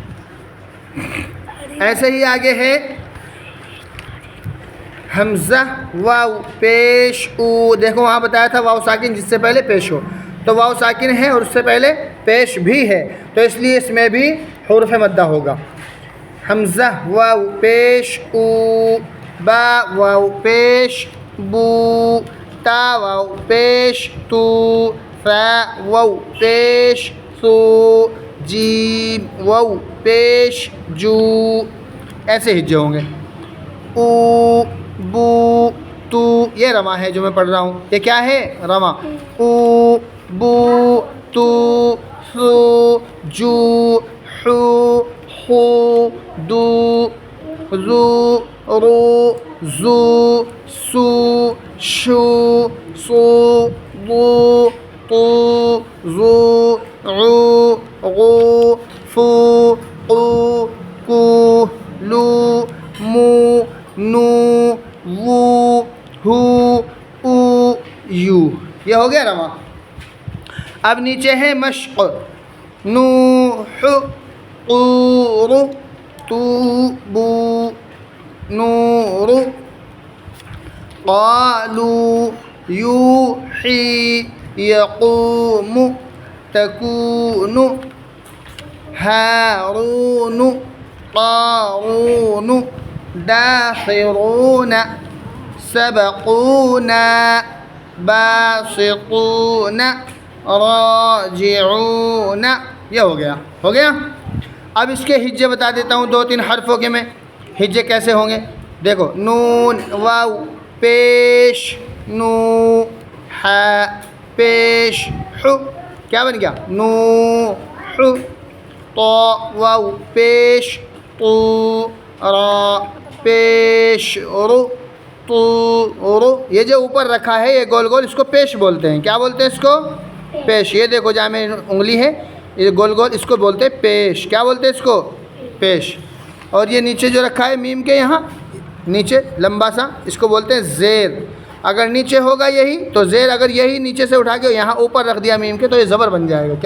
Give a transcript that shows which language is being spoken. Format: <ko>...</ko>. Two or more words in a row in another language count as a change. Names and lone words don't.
<ur>ایسے ہی آگے ہے حمزہ واو پیش او. دیکھو وہاں بتایا تھا واو ساکن جس سے پہلے پیش ہو, تو واو ساکن ہے اور اس سے پہلے پیش بھی ہے, تو اس لیے اس میں بھی حرف مدہ ہوگا. حمزہ واو پیش او. با واو پیش بو. تا واو پیش تو. فا واو پیش سو. جیم واو پیش جو. ایسے ہجے ہوں گے. او بو تو. یہ رواں ہے جو میں پڑھ رہا ہوں. یہ کیا ہے؟ رواں. او بو تو سو جو حو خو دو زو رو زو سو شو سو ضو طو زو عو غو فو قو کو لو مو نو وو ہو او یو. یہ ہو گیا رواں. اب نیچے ہے مشق.</ur> <ar>نوح قور توبو نور قالوا يوحي يقوم تكون هارون قارون داخرون سبقونا باسطون راجعون.</ar> <ur>یہ ہو گیا. ہو گیا. اب اس کے ہجے بتا دیتا ہوں 2-3 حرفوں کے میں. ہجے کیسے ہوں گے؟ دیکھو نون واو پیش نو ہا پیش حو. کیا بن گیا؟ نو حو. تو واو پیش تو را پیش رو تو رو. یہ جو اوپر رکھا ہے یہ گول گول, اس کو پیش بولتے ہیں. کیا بولتے ہیں اس کو؟ پیش. یہ دیکھو جہاں میں انگلی ہے یہ گول گول, اس کو بولتے ہیں پیش. کیا بولتے ہیں اس کو؟ پیش. اور یہ نیچے جو رکھا ہے میم کے یہاں نیچے لمبا سا, اس کو بولتے ہیں زیر. اگر نیچے ہوگا یہی تو زیر, اگر یہی نیچے سے اٹھا کے یہاں اوپر رکھ دیا میم کے تو یہ زبر بن جائے گا.</ur>